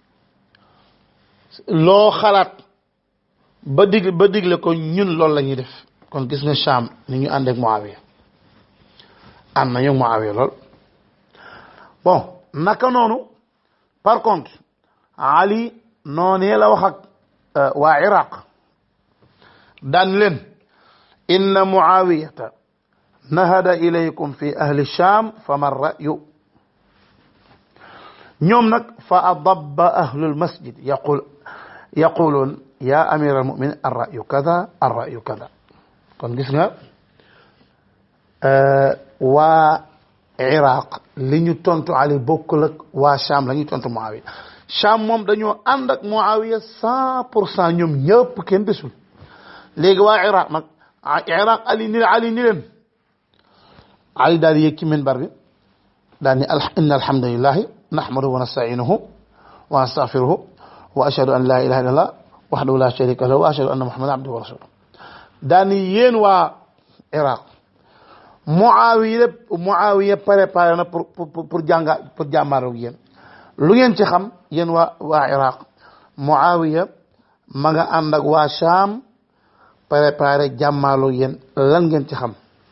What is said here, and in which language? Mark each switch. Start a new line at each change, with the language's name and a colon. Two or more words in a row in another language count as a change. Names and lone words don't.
Wolof: loo xalaat ba digle ko ñun loolu la ñuy def kon gis nga Sham ni ñu ànd ak Muawiya ànd nañu Muawiya lool bon naka noonu
French: par contre
Wolof: Ali noonee la wax ak waa Iraq daan leen
Arabic: إن معاوية نهض إليكم في أهل الشام فمن الرأي
Wolof: ñoom nag
Arabic: فأجاب أهل المسجد يقولون يا أمير المؤمنين الرأي كذا الرأي كذا
Wolof: kon gis nga waa iraq li ñu tontu Ali bokkul ak waa Sham la ñu tontu Muawiya Sham moom dañoo ànd ak Muawiya 100% ñoom ñëpp kenn desul léegi waa iraq nag iraq Ali ni leen Ali daal di yëg ci minbar bi daal ni
Arabic: إن الحمد لله نحمده ونستعينه ونستغفره وأشهد أن لا إله إلا الله وحده لا شريك له وأشهد أن محمدا عبده ورسوله
Wolof: daal ni yéen waa iraq Muawiya préparé na pour jàmmaaroo ak yéen lu ngeen ci xam yéen waa iraq Muawiya ma nga ànd ak waa Sham préparé jàmmaaroo ak yéen lan ngeen ci xam